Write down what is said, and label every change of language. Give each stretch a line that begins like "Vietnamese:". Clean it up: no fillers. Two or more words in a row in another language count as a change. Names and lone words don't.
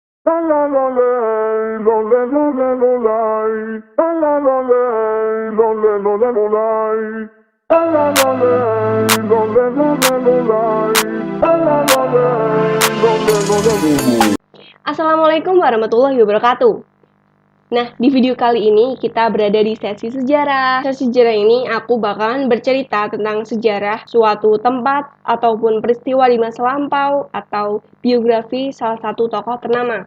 Arabic: La la la lay, lo le lo le lo lay. La la la lay, lo le lo le lo lay. La la la lay, lo le lo le lo lay. La la la lay, lo le lo le lo lay. السلام عليكم ورحمة الله وبركاته.
Indonesian: Nah, di video kali ini kita berada di sesi sejarah. Sesi sejarah ini aku bakalan bercerita tentang sejarah suatu tempat ataupun peristiwa di masa lampau atau biografi salah satu tokoh ternama.